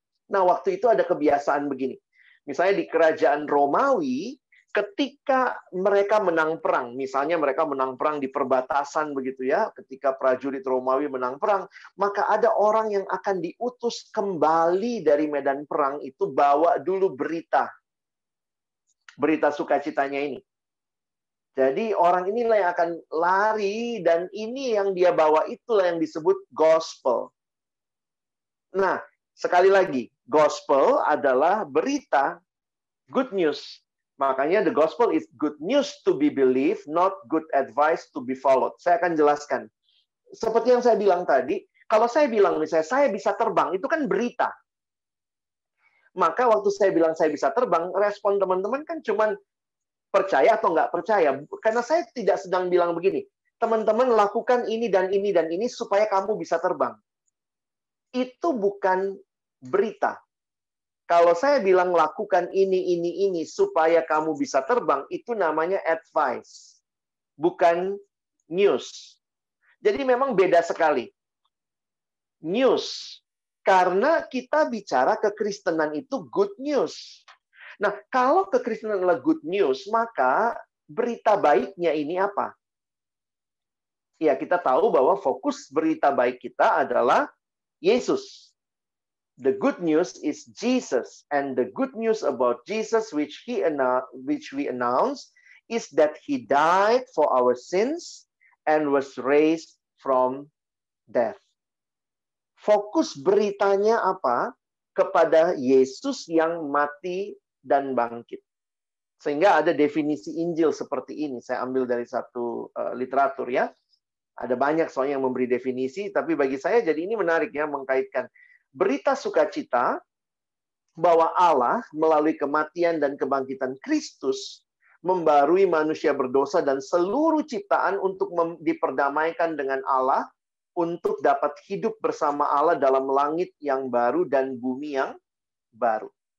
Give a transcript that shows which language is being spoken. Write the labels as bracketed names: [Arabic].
[Indonesian] Nah, waktu itu ada kebiasaan begini. Misalnya di kerajaan Romawi, ketika mereka menang perang, misalnya mereka menang perang di perbatasan begitu ya, ketika prajurit Romawi menang perang, maka ada orang yang akan diutus kembali dari medan perang itu bawa dulu berita sukacitanya ini. Jadi orang inilah yang akan lari dan ini yang dia bawa itulah yang disebut gospel. Nah, sekali lagi, gospel adalah berita, [English] good news. [Indonesian] Makanya [English] the gospel is good news to be believed, not good advice to be followed. [Indonesian] Saya akan jelaskan. Seperti yang saya bilang tadi, kalau saya bilang misalnya saya bisa terbang, itu kan berita. Maka waktu saya bilang saya bisa terbang, respon teman-teman kan cuman percaya atau nggak percaya. Karena saya tidak sedang bilang begini, teman-teman lakukan ini dan ini dan ini supaya kamu bisa terbang. Itu bukan berita. Kalau saya bilang lakukan ini supaya kamu bisa terbang, itu namanya advice. Bukan news. Jadi memang beda sekali. News. Karena kita bicara kekristenan itu good news. Nah, kalau kekristenan adalah good news, maka berita baiknya ini apa? Ya, kita tahu bahwa fokus berita baik kita adalah Yesus. [English] The good news is Jesus, and the good news about Jesus which we announce is that he died for our sins and was raised from death. [Indonesian] Fokus beritanya apa? Kepada Yesus yang mati dan bangkit. Sehingga ada definisi Injil seperti ini. Saya ambil dari satu literatur ya. Ada banyak soalnya yang memberi definisi, tapi bagi saya jadi ini menarik ya, mengkaitkan berita sukacita bahwa Allah melalui kematian dan kebangkitan Kristus membarui manusia berdosa dan seluruh ciptaan untuk diperdamaikan dengan Allah, untuk dapat hidup bersama Allah dalam langit yang baru dan bumi yang baru.